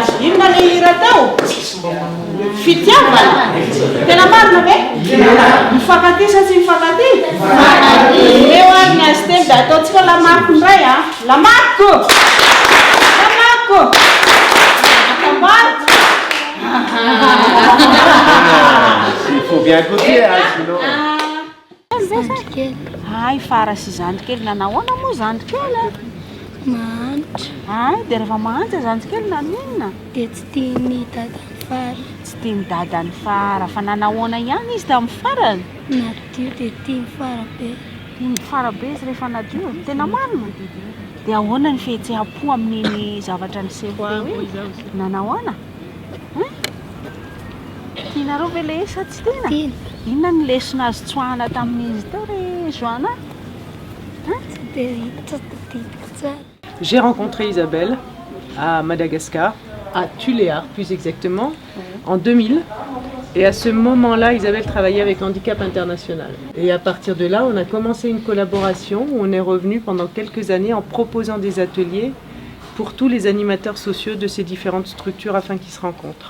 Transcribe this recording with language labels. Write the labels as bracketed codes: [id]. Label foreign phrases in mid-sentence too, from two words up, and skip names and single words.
[mg] Inona le hira tao? Fitiavana. Tena marina ve? Mifankatia sa tsy mifankatia? Eo ary ny azy telo da ataontsika lamariko indray a. Lamariko! Lamariko! Atambariko! [fr] Il faut bien goûter, hein, sinon. [mg] Ay, farasy zandrikely nanahoana moa zandrikely? Mahantra. Ay, dia rehefa mahantra zandrikely naninona? Dia tsy tiany dadany fara. Tsy tiany dadany fara, fa nanahoana ihany izy tamin'ny farany? Nadio dia tiany fara be. Tiany fara be izy rehefa nadio, tena marina. Dia ahoana ny fihetseham-po amin'iny zavatra niseho teo iny? Nanahoana? Tianareo ve le sa tsy tiana? Tiany. Inona ny lesona azo tsoahana tamin'izy teo re Joanna? Tsy dia hita tadidiko tsara. [fr] J'ai rencontré Isabelle à Madagascar, à Tuléar plus exactement, en 2000. Et à ce moment-là, Isabelle travaillait avec Handicap International. Et à partir de là, on a commencé une collaboration où on est revenu pendant quelques années en proposant des ateliers pour tous les animateurs sociaux de ces différentes structures afin qu'ils se rencontrent.